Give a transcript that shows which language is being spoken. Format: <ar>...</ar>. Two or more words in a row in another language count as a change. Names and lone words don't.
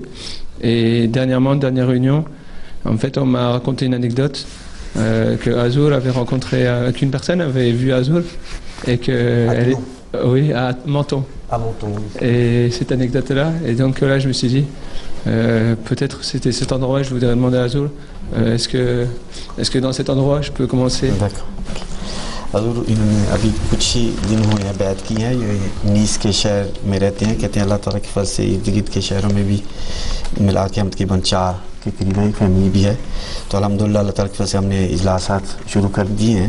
<fr>Et dernièrement, dernière réunion, en fait on m'a raconté une anecdote que Azour avait rencontré, qu'une personne avait vu Azour et que oui, à Menton. À Menton, oui. Et cette anecdote-là, et donc là je me suis dit, peut-être c'était cet endroit, je voudrais demander à Azour, est-ce que dans cet endroit je peux commencer? D'accord.</fr> <ur>حضور انہوں نے ابھی کچھ ہی دن ہوئے ہیں بیعت کی ہیں، یہ نیس کے شہر میں رہتے ہیں، کہتے ہیں اللہ تعالیٰ کے فضل سے ارد گرد کے شہروں میں بھی ملا کے ہم تقریباً 4 کے قریب ایک فیملی بھی ہے. تو الحمدللہ اللہ تعالیٰ کے فضل سے ہم نے اجلاسات شروع کر دیے ہیں.</ur>